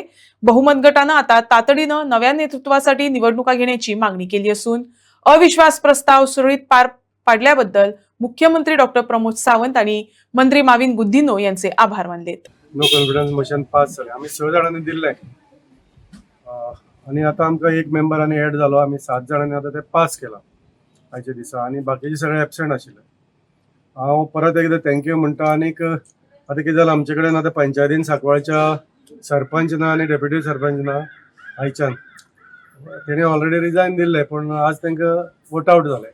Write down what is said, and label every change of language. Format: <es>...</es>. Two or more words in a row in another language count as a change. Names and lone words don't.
<mr>बहुमत गटानं आता तातडीनं नव्या नेतृत्वासाठी निवडणुका घेण्याची मागणी केली असून अविश्वास प्रस्ताव सुरळीत पार पाडल्याबद्दल मुख्यमंत्री डॉक्टर प्रमोद सावंत आणि मंत्री माविन गुद्दिनो यांचे आभार मानलेत.</mr> <en>no confidence motion</en> <mr>पास झाले. आम्ही 6 जणांनी दिले आणि आता आमका एक मेंबर आणि ऍड झालो.</mr> <kok>आम्ही 7 जणांनी आता ते पास केला आयच्या दिसा आणि बाकीचे सगळे ऍबसेंट आशिल्ले. हांव परत एकदा थँक्यू म्हणटा. आनीक आता कितें जालां आमचे कडेन आता पंचायतीन सांकवाळच्या सरपंच ना आणि डेप्युटी सरपंच ना आयच्यान. तेणी ऑलरेडी रिजायन दिल्ले पण आज तांकां</kok> <en>vote out</en> <kok>जाले.</kok>